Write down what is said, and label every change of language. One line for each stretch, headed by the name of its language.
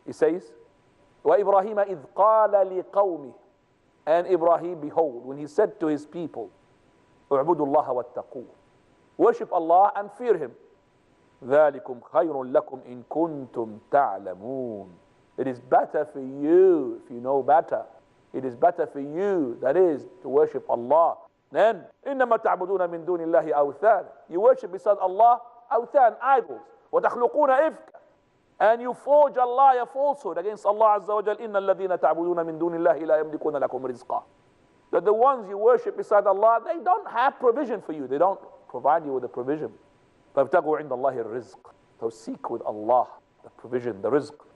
English: He says,
Arabic: وَإِبْرَاهِيمَ إِذْ قَالَ لِقَوْمِهِ,
English: and Ibrahim, behold, when he said to his people,
Arabic: اعبدوا الله واتقوه,
English: worship Allah and fear him.
Arabic: ذَلِكُمْ خَيْرٌ لَكُمْ إِن كُنْتُمْ تَعْلَمُونَ,
English: it is better for you if you know better. It is better for you, that is, to worship Allah. Then,
Arabic: إِنَّمَا تَعْبُدُونَ مِن دُونِ اللَّهِ أَوْثَانًا,
English: you worship beside Allah أوثان, idols.
Arabic: وَتَخْلُقُونَ إِفْكًا,
English: and you forge a lie, a falsehood against Allah azza wa jal.
Arabic: إِنَّ الَّذِينَ تَعْبُدُونَ مِن دُونِ اللَّهِ لَا يَمْلِكُونَ لَكُمْ رِزْقًا,
English: that the ones you worship beside Allah, they don't have provision for you. They don't provide you with the provision.
Arabic: فَابْتَغُوا عِنْدَ اللَّهِ الرِّزْقِ,
English: so seek with Allah the provision, the rizq.